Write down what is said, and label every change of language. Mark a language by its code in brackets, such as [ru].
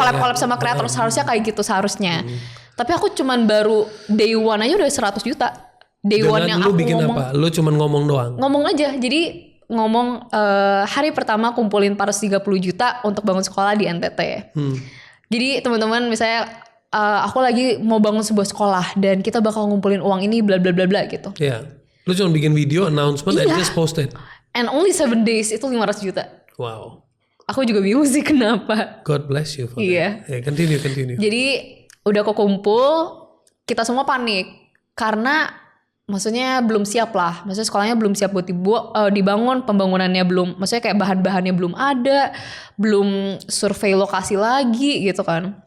[id] Collab sama kreator seharusnya kayak gitu seharusnya. Tapi aku cuman baru day one aja udah 100 juta. Day one yang lu aku bikin ngomong. Apa? Lu cuman ngomong doang? Ngomong aja. Jadi ngomong hari pertama kumpulin 430 juta untuk bangun sekolah di NTT. Jadi teman-teman misalnya aku lagi mau bangun sebuah sekolah dan kita bakal ngumpulin uang ini bla bla bla bla gitu. Iya. Lu cuma bikin video [en] announcement and just post it. And only 7 days [id] itu 500 juta. Wow. Aku juga bingung sih kenapa. [en] God bless you for that. Continue. [id] Jadi udah kekumpul, kita semua panik karena maksudnya belum siap lah. Maksudnya sekolahnya belum siap buat dibangun, pembangunannya belum, maksudnya kayak bahan-bahannya belum ada, belum survei lokasi lagi gitu kan.